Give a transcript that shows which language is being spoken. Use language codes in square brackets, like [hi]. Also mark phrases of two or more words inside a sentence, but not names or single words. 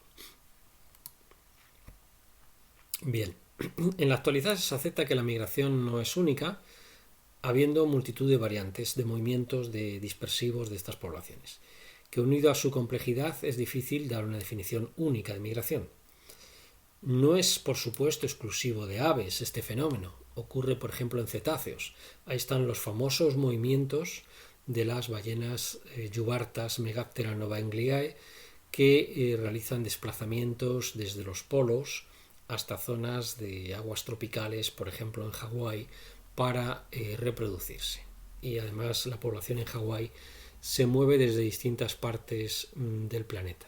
[es] Bien, en la actualidad se acepta que la migración no es única, habiendo multitud de variantes de movimientos dispersivos de estas poblaciones, que unido a su complejidad es difícil dar una definición única de migración. No es, por supuesto, exclusivo de aves este fenómeno. Ocurre, por ejemplo, en cetáceos. Ahí están los famosos movimientos de las ballenas yubartas Megaptera novaangliae, que realizan desplazamientos desde los polos hasta zonas de aguas tropicales, por ejemplo en Hawái, para reproducirse. Y además la población en Hawái se mueve desde distintas partes del planeta.